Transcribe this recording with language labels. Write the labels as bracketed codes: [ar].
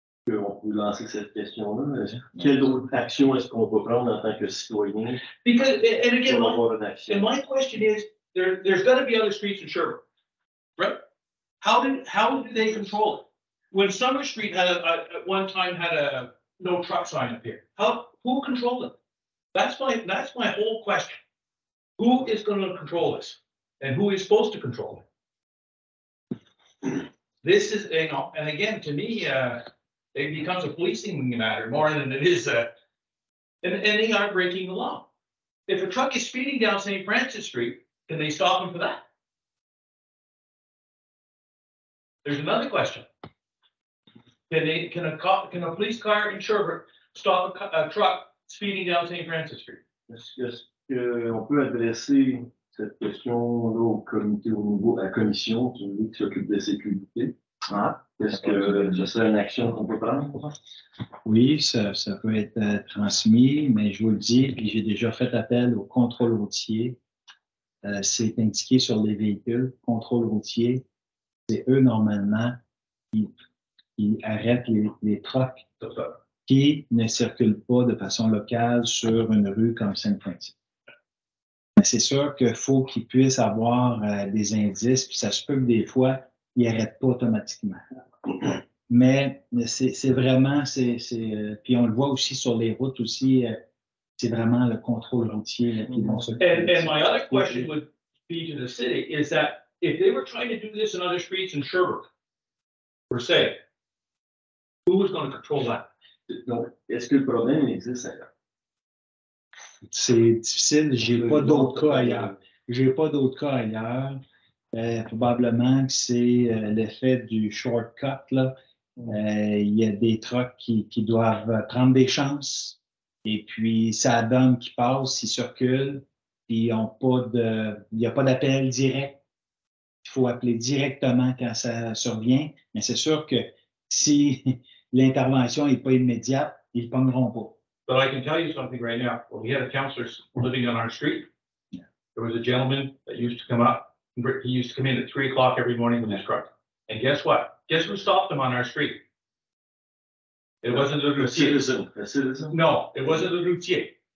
[fr] On peut lancer cette question-là. Quelle autre action est-ce qu'on peut prendre en tant que citoyen [en] Because, and again, [fr] pour [en] my- [fr] avoir une action? [en] and my question is, there's gotta be other streets in Sherbrooke, right? How do they control it? When Summer Street had at one time had a no truck sign up here, who controlled it? That's my whole question. Who is gonna control this? And who is supposed to control it? This is, you know, and again, to me, it becomes a policing matter more than it is and they are breaking the law. If a truck is speeding down St. Francis Street, can they stop him for that? There's another question. Can a police car in Sherbrooke stop a truck speeding down St. Francis Street? [fr] Est-ce qu'on peut adresser cette question-là au comité, au niveau, à la commission qui s'occupe de sécurité? Ah, Est-ce que ce serait une action qu'on peut prendre? Oui, ça peut être transmis, mais je vous le dis, puis j'ai déjà fait appel au contrôle routier. C'est indiqué sur les véhicules, contrôle routier. C'est eux, normalement, qui arrêtent les trucks qui ne circulent pas de façon locale sur une rue comme Saint-Francis. Mais c'est sûr qu'il faut qu'ils puissent avoir des indices, puis ça se peut que des fois, ils n'arrêtent pas automatiquement. Mais c'est vraiment, puis on le voit aussi sur les routes aussi, c'est vraiment le contrôle routier là, qui vont s'occuper. [en] And my other question would be to the city is that if they were trying to do this in other streets in Sherbrooke, per se, who was going to control that? [fr] Donc, est-ce que le problème existe ailleurs? C'est difficile, j'ai pas d'autres cas ailleurs. J'ai pas d'autres cas ailleurs. Probablement que c'est l'effet du shortcut, là. Il y a des trucks qui doivent prendre des chances. Et puis, ça donne qu'ils passent, ils circulent, puis ils ont pas il n'y a pas d'appel direct. Il faut appeler directement quand ça survient. Mais c'est sûr que si l'intervention n'est pas immédiate, ils ne pogneront pas. [en] But I can tell you something right now. When we had a counselor living on our street, there was a gentleman that used to come up. He used to come in at 3 o'clock every morning with his truck. And guess what? Guess who stopped him on our street? It wasn't the A [fr] routier. [en] citizen? No, it wasn't the routier.